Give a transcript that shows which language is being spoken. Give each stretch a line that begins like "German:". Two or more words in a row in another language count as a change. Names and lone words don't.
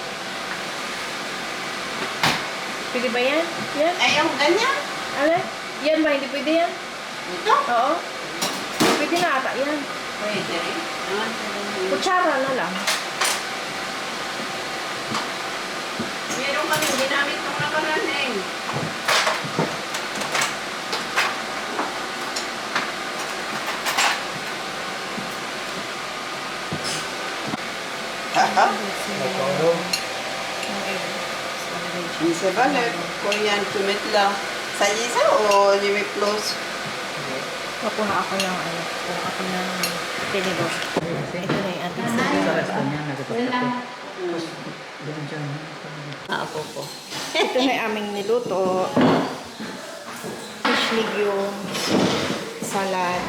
Filipino: Pwede ba yan? Yan? Ay, yung ganyan? Ano? Yan ba? Hindi pwede yan? Ito? Oo. Pwede na ata yan. Pwede rin. Kutsara na lang. Meron kami ginamit ng nakaraning.
French: D'accord. Je sais pas combien tu mets là. Ça y est ça ou je mets plus?
Filipino: Kukuha ako ng kukuha ako ng tinidor. Ito na yung ating salad. Ako po. Ito na yung aming niluto. Fish legumes, salad.